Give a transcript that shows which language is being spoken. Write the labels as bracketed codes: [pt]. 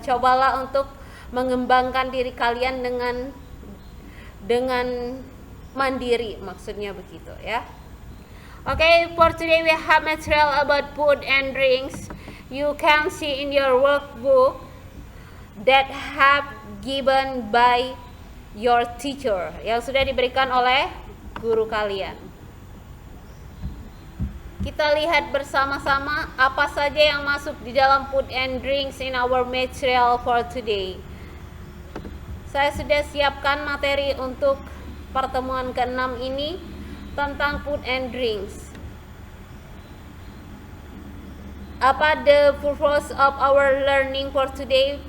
[id] Cobalah untuk mengembangkan diri kalian dengan mandiri, maksudnya begitu ya. [en] Okay, for today we have material about food and drinks. You can see in your workbook that have given by your teacher, [id] yang sudah diberikan oleh guru kalian. Kita lihat bersama-sama apa saja yang masuk di dalam food and drinks [en] in our material for today. [id] Saya sudah siapkan materi untuk pertemuan ke-6 ini tentang food and drinks. [en] Apa the purpose of our learning for today?